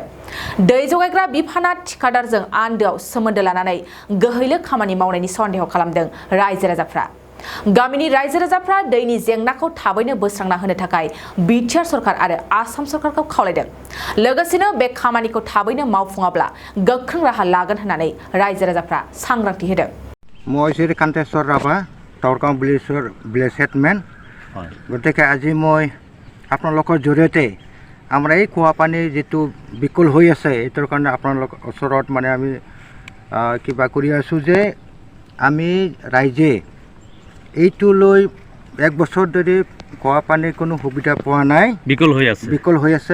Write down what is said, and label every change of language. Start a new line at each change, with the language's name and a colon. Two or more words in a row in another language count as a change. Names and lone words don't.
Bodo: दै जगायग्रा बिफाना थिकादारजों आन्दोआव सोमोन्दो लानानै गोहैलो खामानि मावनायनि सन्देह खालामदों रायजो राजाफ्रा। गामिनि रायजो राजाफ्रा दैनि जेंनाखौ थाबैनो बोस्रांना होनो थाखाय बिटिआर सरकार आरो आसाम सरकारखौ खावलायदों। लोगोसेनो बे खामानिखौ थाबैनो मावफुङाब्ला गोख्रों राहा लागोन होननानै रायजो राजाफ्रा सांग्रांथि होदों।
Assamese: মই শ্ৰী কান্তেশ্বৰ ৰাভা টৰগাঁও
English: village headman.
Assamese: গতিকে আজি মই আপোনালোকৰ জৰিয়তে আমাৰ এই খোৱা পানী যিটো বিকল হৈ আছে এইটোৰ কাৰণে আপোনালোকৰ ওচৰত মানে আমি কিবা কৰি আছোঁ যে আমি ৰাইজে এইটো লৈ 1 বছৰ ধৰি খোৱা পানীৰ কোনো সুবিধা পোৱা নাই, বিকল হৈ আছে।